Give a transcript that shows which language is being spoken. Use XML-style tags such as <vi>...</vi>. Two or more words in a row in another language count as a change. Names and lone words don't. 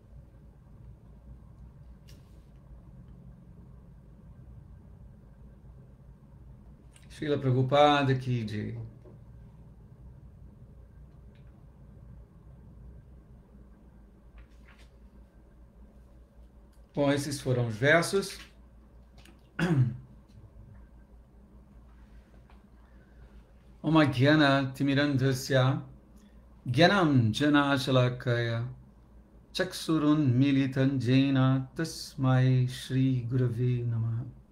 <hi>Srila Prabhupada की जय.</hi> <pt>Bom, esses foram os versos.</pt> <sa>ॐ अज्ञान तिमिरान्धस्य ज्ञानाञ्जन शलाकया चक्षुरुन्मीलितं येन तस्मै श्री गुरवे नमः.</sa>